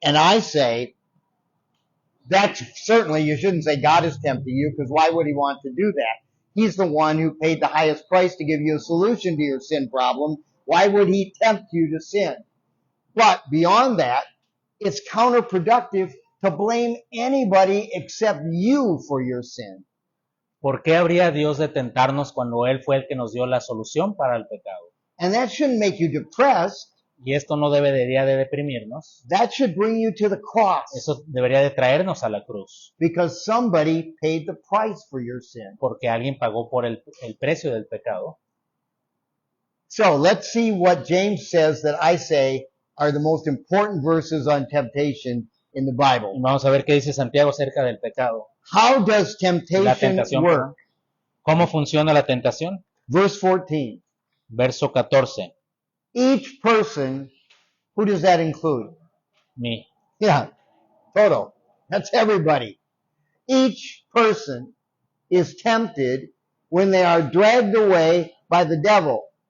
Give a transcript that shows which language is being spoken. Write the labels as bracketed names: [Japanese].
[English] And I say, that's certainly, you shouldn't say God is tempting you, because why would he want to do that? He's the one who paid the highest price to give you a solution to your sin problem. Why would he tempt you to sin? But beyond that, it's counterproductive to blame anybody except you for your sin. [Spanish] ¿Por qué habría Dios de tentarnos cuando Él fue el que nos dio la solución para el pecado? [English] And that shouldn't make you depressed. [Spanish] Y esto no debería de deprimirnos. [English] That should bring you to the cross, [Spanish] Eso debería de traernos a la cruz, [English] because somebody paid the price for your sin. [Spanish] porque alguien pagó por el precio del pecado. [English] So let's see what James says that I say are the most important verses on temptation in the [Spanish] Y [English] Bible. [Spanish] vamos a ver qué dice Santiago acerca del pecado. [English] How does [Spanish] La [English] temptation [Spanish] tentación. [English] work? [Spanish] ¿Cómo funciona la tentación? [English] Verse 14. [Spanish] Verso 14. [English] Each person, who does that include? Me. Yeah, total. That's everybody. Each person is tempted when they are dragged away by the devil.